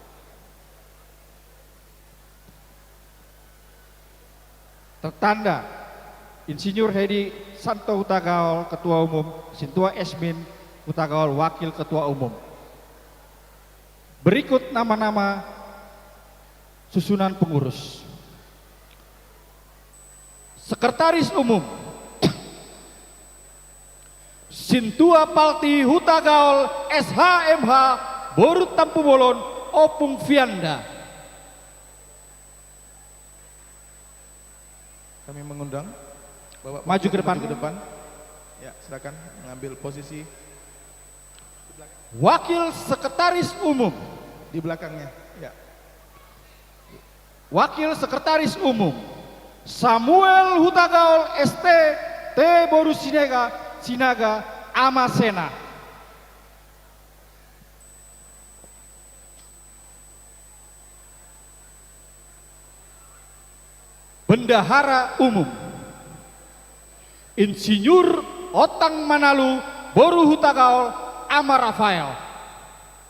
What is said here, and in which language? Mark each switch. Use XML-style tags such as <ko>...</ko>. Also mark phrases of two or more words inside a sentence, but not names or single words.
<id>Tertanda Insinyur Hedi Santo Huta Gaul Ketua Umum, Sintua Esmin Huta Gaul Wakil Ketua Umum. Berikut nama-nama susunan pengurus. Sekretaris Umum Sintua Palti Huta Gaul SHMH Boru Tampu Bolon Opung Vianda. Kami mengundang Bapak maju ke depan. Ya, silakan mengambil posisi Wakil Sekretaris Umum di belakangnya. Ya. Wakil Sekretaris Umum Samuel Huta Gaul ST T Boru Sinaga Amasena. Bendahara Umum Insinyur Otang Manalu Boru Huta Gaul Amar Rafael.</id>